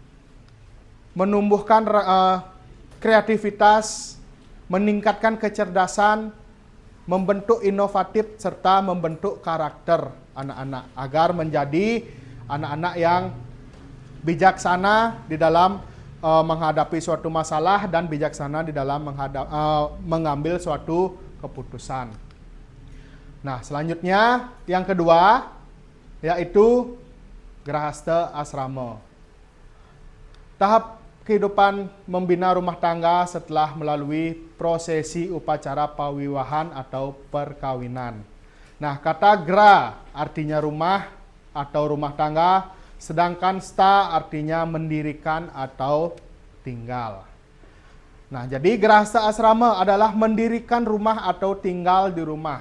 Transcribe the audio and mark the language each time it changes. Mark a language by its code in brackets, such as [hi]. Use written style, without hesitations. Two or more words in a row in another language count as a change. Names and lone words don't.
[id] menumbuhkan kreativitas, meningkatkan kecerdasan, membentuk inovatif, serta membentuk karakter anak-anak agar menjadi anak-anak yang bijaksana di dalam menghadapi suatu masalah dan bijaksana di dalam mengambil suatu keputusan. Nah, selanjutnya yang kedua yaitu Grahasta asrama. Tahap kehidupan membina rumah tangga setelah melalui prosesi upacara pawiwahan atau perkawinan. Nah, kata gra artinya rumah atau rumah tangga, sedangkan sta artinya mendirikan atau tinggal. Nah, jadi Grahasta asrama adalah mendirikan rumah atau tinggal di rumah.